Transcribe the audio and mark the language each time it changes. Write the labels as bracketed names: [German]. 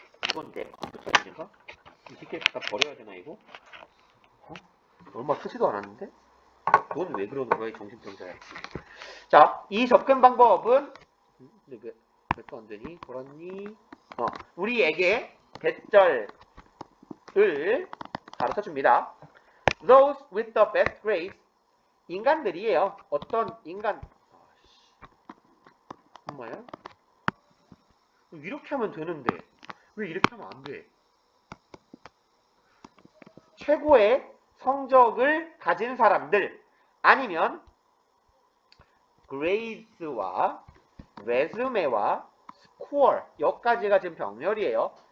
[Korean] 이건 내 컴퓨터인가? 이 새끼 갖다 버려야 되나 이거? 어? 얼마 쓰지도 않았는데? 넌 왜 그러는 거야 이 정신병자야. 자, 이 접근 방법은 근데 왜 또 안 되니? 돌았니? 우리에게 대절을 가르쳐 줍니다. [English] Those with the best grades [Korean] 인간들이에요. 어떤 인간? 엄마야? 이렇게 하면 되는데 왜 이렇게 하면 안 돼? 최고의 성적을 가진 사람들 아니면 grades와 resume와 score 여기까지가 지금 병렬이에요.